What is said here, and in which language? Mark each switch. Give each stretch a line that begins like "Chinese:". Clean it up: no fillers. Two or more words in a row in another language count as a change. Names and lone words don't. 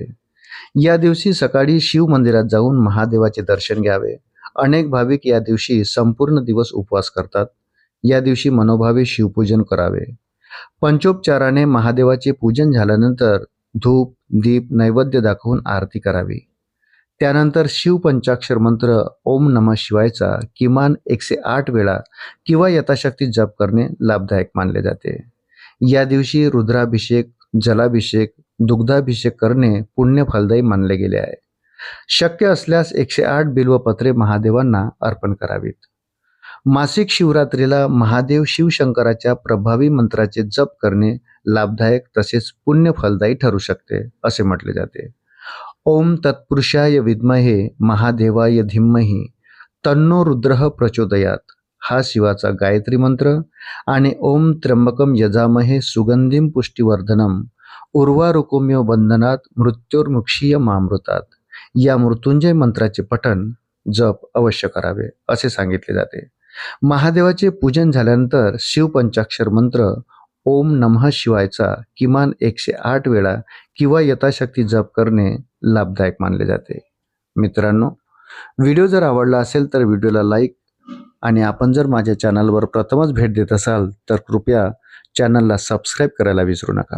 Marathi: या दिवशी सकाळी शिव मंदिरात जाऊन महादेवाचे दर्शन घ्यावे. अनेक भाविक या दिवशी संपूर्ण दिवस उपवास करतात. या दिवशी मनोभावे शिवपूजन करावे. पंचोपचाराने महादेवाचे पूजन झाल्यानंतर धूप, दीप, नैवेद्य दाखवून आरती करावी. त्यानंतर शिव पंचाक्षर मंत्र
Sanskrit: ओम नमः
Marathi: शिवायचा किमान 108 वेळा किंवा यथाशक्ती जप करणे लाभदायक मानले जाते. या दिवशी रुद्राभिषेक, जलाभिषेक, दुग्धाभिषेक करणे पुण्य फलदायी मानले गेले आहे. शक्य असल्यास 108 बिल्वपत्रे महादेवांना अर्पण करावीत. मासिक शिवरात्रीला महादेव शिवशंकराच्या प्रभावी मंत्राचे जप करणे लाभदायक तसेच पुण्य फलदायी ठरू शकते असे म्हटले जाते.
Sanskrit: ओम तत्पुरुषाय विद्महे महादेवाय धीमहि तन्नो रुद्रः प्रचोदयात
Marathi: हा शिवाचा गायत्री मंत्र आणि
Sanskrit: ओम त्र्यंबकम यजामहे सुगंधिम पुष्टिवर्धनम उर्वारुकोम्य बंधनात मृत्योर्मुक्षीय मामृतात
Marathi: या मृत्युंजय मंत्राचे पठण जप अवश्य करावे असे सांगितले जाते. महादेवाचे पूजन झाल्यानंतर शिवपंचाक्षर मंत्र
Sanskrit: ओम नमः
Marathi: शिवायचा किमान 108 वेळा किंवा यथाशक्ती जप करणे लाभदायक मानले जाते. मित्रांनो, व्हिडिओ जर आवडला असेल तर व्हिडिओला लाईक आणि आपण जर माझ्या चॅनलवर प्रथमच भेट देत असाल तर कृपया चॅनलला सबस्क्राईब करायला विसरू नका.